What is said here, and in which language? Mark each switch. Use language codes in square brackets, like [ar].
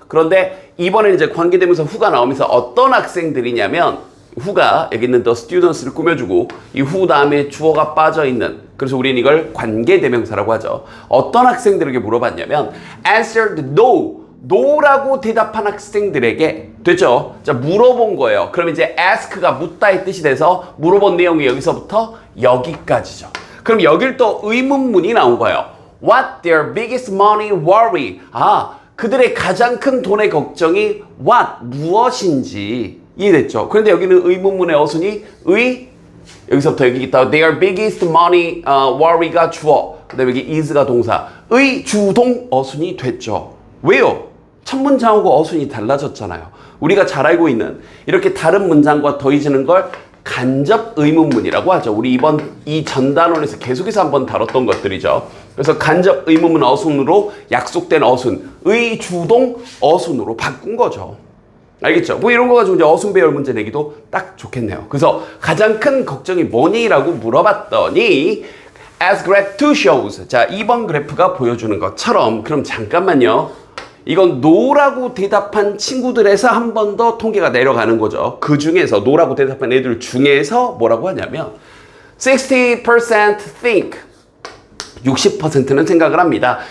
[ko] 그런데 이번에는 이제 관계대명사 후가 나오면서 어떤 학생들이냐면, 후가 여기 있는 the students를 꾸며주고, 이 후 다음에 주어가 빠져있는, 그래서 우리는 이걸 관계대명사라고 하죠. 어떤 학생들에게 물어봤냐면, [en] answered no, [ko] no라고 대답한 학생들에게 됐죠? 자, 물어본 거예요. 그럼 이제 ask가 묻다의 뜻이 돼서 물어본 내용이 여기서부터 여기까지죠. 그럼 여길 또 의문문이 나온 거예요. [en] What their biggest money worry. [ko] 그들의 가장 큰 돈의 걱정이 what, 무엇인지 이해됐죠? 그런데 여기는 의문문의 어순이 여기서부터 여기 있다. [en] Their biggest money worry [ko] 가 주어. 그 다음에 여기 is가 동사. 의 주동 어순이 됐죠. 왜요? 첫 문장하고 어순이 달라졌잖아요. 우리가 잘 알고 있는 이렇게 다른 문장과 더해지는 걸 간접 의문문이라고 하죠. 우리 이번 이 전단원에서 계속해서 한번 다뤘던 것들이죠. 그래서 간접 의문문 어순으로 약속된 어순, 의 주동 어순으로 바꾼 거죠. 알겠죠? 뭐 이런 거 가지고 이제 어순 배열 문제 내기도 딱 좋겠네요. 그래서 가장 큰 걱정이 뭐니? 라고 물어봤더니 [en] as graph 2 shows. [ko] 자, 2번 그래프가 보여주는 것처럼 그럼 잠깐만요. 이건 no라고 대답한 친구들에서 한 번 더 통계가 내려가는 거죠. 그 중에서 no라고 대답한 애들 중에서 뭐라고 하냐면 [en] 60% think [ko] 60%는 생각을 합니다.